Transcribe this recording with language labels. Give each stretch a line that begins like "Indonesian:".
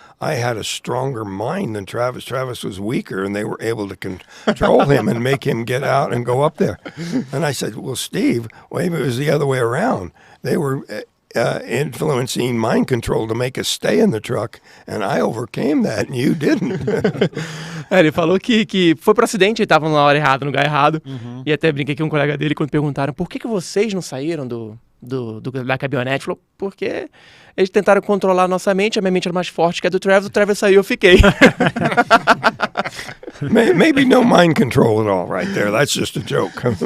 English: I had a stronger mind than Travis. Travis was weaker, and they were able to control him and make him get out and go up there. And I said, well, Steve, maybe it was the other way around. They were influencing mind control to make us stay in the truck, and I overcame that, and you didn't.
Portuguese: Ele falou que foi pro acidente, ele tava na hora errada, no lugar errado. E até brinquei com um colega dele quando perguntaram por que vocês não saíram da caminhonete. Falou, porque eles tentaram controlar a nossa mente, a minha mente era mais forte que a do Travis saiu, eu fiquei.
English: Maybe no mind control at all right there. That's just a joke.